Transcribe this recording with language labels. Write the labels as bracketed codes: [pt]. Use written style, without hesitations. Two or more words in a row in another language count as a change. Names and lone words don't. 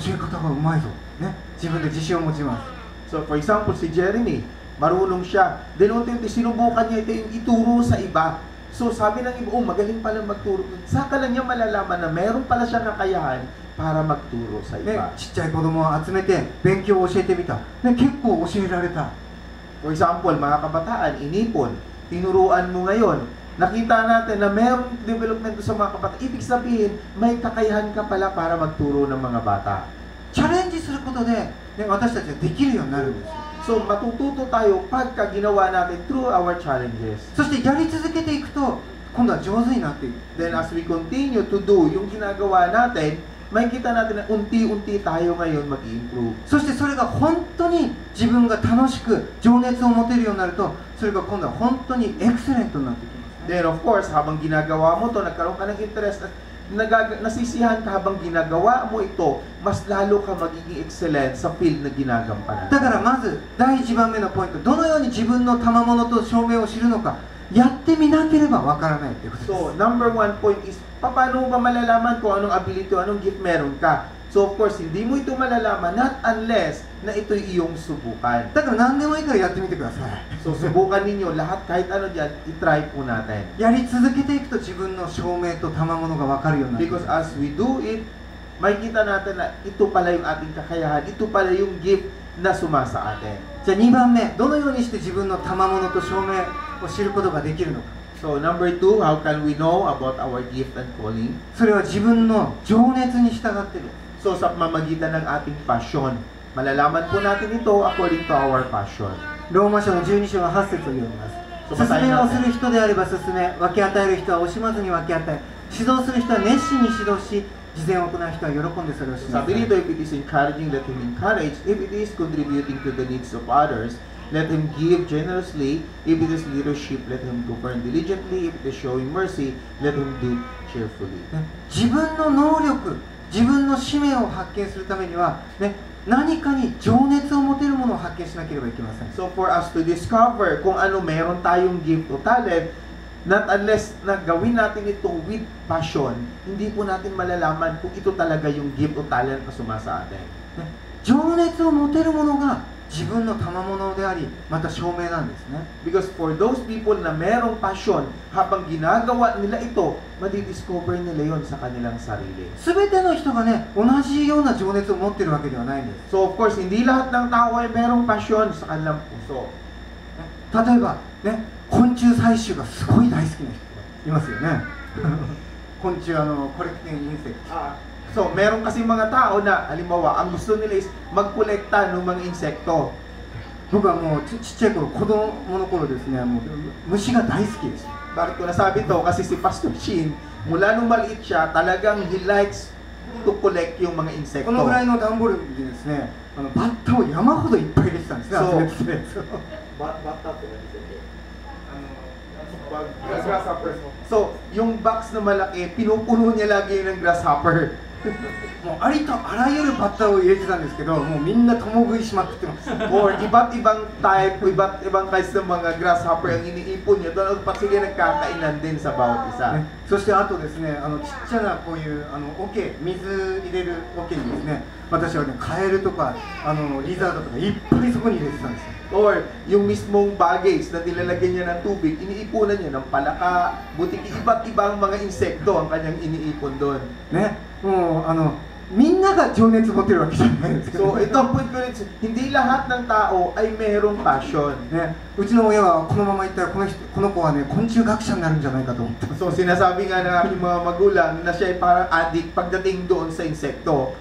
[en] So for example, [tl] si Jeremy, marunong siya. Then unti-unti sinubukan niya ito yung ituro sa iba. So sabi ng iba, magaling pala magturo. Saka lang niya malalaman na meron pala siyang kakayahan para magturo sa [ja] ね [tl] iba. [ja] ちっちゃい子供を集めて勉強を教えてみた、ね、結構教えられた。 [en] For example, [tl] mga kabataan, inipon, tinuruan mo ngayon, nakita natin na merong development sa mga kabataan. Ibig sabihin, may kakayahan ka pala para magturo ng mga bata. [ja] チャレンジすることで、ね、私たちはできるようになるんですよ。 [tl] So, matututo tayo pagka ginawa natin [en] through our challenges. [ja] そしてやり続けていくと今度は上手になっていく。 [en] Then as we continue to do [tl] yung ginagawa natin, makikita natin na unti-unti tayo ngayon mag-improve. [ja] そしてそれが本当に自分が楽しく情熱を持てるようになると、それが今度は本当にエクセレントになっていきます。 [en] Then of course, [tl] habang ginagawa mo to, nagkaroon ka ng interest at nasisiyahan ka habang ginagawa mo ito, mas lalo ka magiging excellent sa field na ginagampanan. [ja] だからまず第1番目のポイント、どのように自分の賜物と証明を知るのか、やってみなければわからないということです。 [en] So, number one point is, [tl] paano ba malalaman kung anong ability o anong gift meron ka? [en] So, of course, [tl] hindi mo ito malalaman [en] not unless [tl] na ito'y iyong subukan. [ja] だから何でもいいからやってみてください。 [tl] So, subukan ninyo lahat, kahit ano dyan, itry po natin. [ja] やり続けていくと自分の証明と賜物がわかるようになっていく。 [en] Because as we do it, [tl] makikita natin na ito pala yung ating kakayahan, ito pala yung gift na sumasa atin. [ja] じゃあ2番目、どのようにして自分の賜物と証明を知ることができるのか。 [en] So, number two, how can we know about our gift and calling? [ja] それは自分の情熱に従ってる。 [tl] So, sa pamamagitan ng ating passion. Malalaman po natin ito [en] according to our passion. [ja] ローマ書の12章の8節を読みます。 [tl] So, [ja] 勧 [tl] basahin [ja] めを [tl] natin. [ja] する人であれば勧め、分け与える人は惜しまずに分け与え、指導する人は熱心に指導し、事前を行う人は喜んでそれをしなさ [tl] Sabi [ja] い。 [tl] dito, [en] if it is encouraging, let him encourage. If it is contributing to the needs of others, let him give generously. If it is leadership, let him govern diligently. If it is showing mercy, let him do cheerfully. [ja] ね、自分の能力、自分の使命を発見するためには、ね、何かに情熱を持てるものを発見しなければいけません。 [en] So for us to discover [tl] kung ano meron tayong gift o talent, [en] not unless [tl] na gawin natin ito [en] with passion, [tl] hindi po natin malalaman kung ito talaga yung gift o talent na sumasa atin. [ja] ね、情熱を持てるものが自分の賜物であり、また証明なんですね。 [en] Because for those people [tl] na merong passion, habang ginagawa nila ito, madidiscover nila yon sa kanilang sarili. [ja] すべての人がね、同じような情熱を持ってるわけではないんです。 [en] So of course, [tl] hindi lahat ng tao ay merong passion sa kanilang puso. [ja] 例えば、ね、昆虫採集がすごい大好きな人いますよね。昆虫、 [en] collecting insect. [tl] So, meron kasi mga tao na, halimbawa, ang gusto nila is magkolekta ng mga insekto. [ja] 僕はもうちっちゃい頃、子供の頃ですね、もう虫が大好きです。 [tl] Bakit ko nasabi to? Kasi si Pastor Shin, mula nung maliit siya, talagang [en] he likes to collect [tl] yung mga [ja] こ [tl] insekto. [ja] のぐらいの段ボールにですね、バッタを山ほどいっぱい入れてたんですね、そう集めてたやつを。バッタって何ですか? [en] Grasshopper. [tl] So, yung box na malaki, pinupuno niya lagi ng grasshopper. [ja] もうありとあらゆるバッタを入れてたんですけど、もうみんな共食いしまくってます。 [tl] Or iba't ibang type, iba't ibang kinds ng mga grasshopper ang iniipon niya. Doon pa sila nagkakainan din sa bawat isa. [ja] ね、そしてあとですね、ちっちゃなこういう桶、水入れる桶にですね、私はね、カエルとかリザードとかいっぱいそこに入れてたんですよ。 [tl] Or yung mismong baggage na nilalagyan niya ng tubig, iniipunan niya ng palaka, butiki, iba't ibang mga insekto ang kanyang iniipon doon. [ja] ね、もうみんなが情熱持ってるわけじゃないですけど、 [tl] So ito ang point ko rin, hindi lahat ng tao ay mayroong passion. [ja] ね、うちの親はこのままいったらこの子はね、昆虫学者になるんじゃないかと思ってます。 [tl] So sinasabi nga ng aking mga magulang na siya ay parang addict pagdating doon sa insekto.